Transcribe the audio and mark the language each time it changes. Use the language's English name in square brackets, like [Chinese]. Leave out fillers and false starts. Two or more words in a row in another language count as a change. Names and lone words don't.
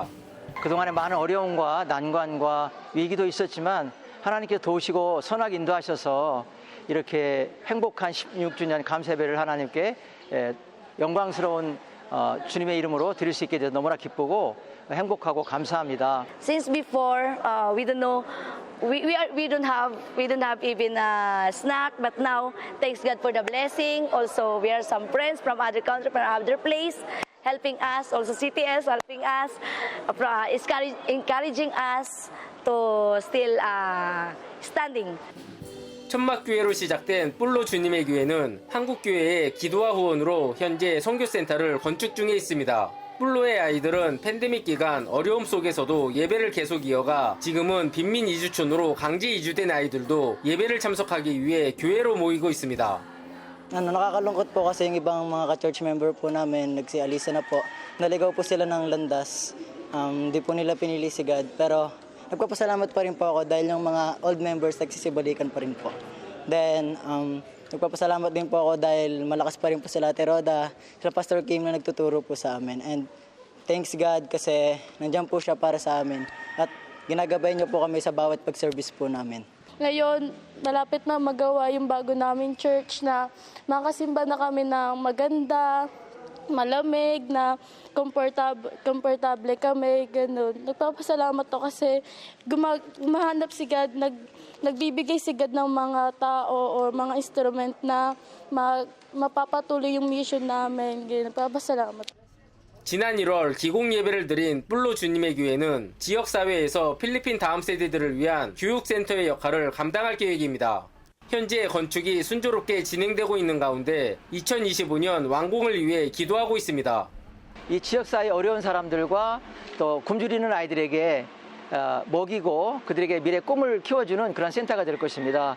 [Korean] 그동안에 많은 어려움과 난관과 위기도 있었지만 하나님께서 도우시고 선하게 인도하셔서 이렇게 행복한 16주년 감사예배를 하나님께 영광스러운 주님의 이름으로 드릴 수 있게 돼서 너무나 기쁘고 행복하고 감사합니다. [English] Since before, we don't know, we don't have even a snack, but now thanks God for the blessing. Also, we have some friends from other country, from other place, helping us. Also, CTS helping us, encouraging us to still standing. [Korean] 천막교회로 시작된 뿔로 주님의 교회는 한국교회의 기도와 후원으로 현재 선교센터를 건축 중에 있습니다. 뿔로의 아이들은 팬데믹 기간 어려움 속에서도 예배를 계속 이어가 지금은 빈민 이주촌으로 강제 이주된 아이들도 예배를 참석하기 위해 교회로 모이고 있습니다. [Filipino] Nakakalungkot po kasi yung ibang mga ka-church member po namin nagsialisa na po. Naligaw po sila ng landas. Di po nila pinili si God. Pero nagpapasalamat pa rin po ako dahil yung mga old members nagsisibalikan pa rin po. Then, nagpapasalamat din po ako dahil malakas pa rin po sila Ate Roda, sila Pastor Kim na nagtuturo po sa amin. [English] And thanks God [Filipino] kasi nandiyan po siya para sa amin. At ginagabay niyo po kami sa bawat pag-service po namin. Ngayon, malapit na magawa yung bago naming church na makasimba na kami ng maganda, malamig, na komportable kami, ganun. Nagpapasalamat ako kasi gumahanap si God, nagbibigay si God ng mga tao o mga instrument na mapapatuloy yung mission namin. Nagpapasalamat. [Korean] 지난 1월 기공 예배를 드린 뿔로 주님의 교회는 지역사회에서 필리핀 다음 세대들을 위한 교육센터의 역할을 감당할 계획입니다. 현재 건축이 순조롭게 진행되고 있는 가운데 2025년 완공을 위해 기도하고 있습니다. 이 지역사회 어려운 사람들과 또 굶주리는 아이들에게 먹이고 그들에게 미래 꿈을 키워주는 그런 센터가 될 것입니다.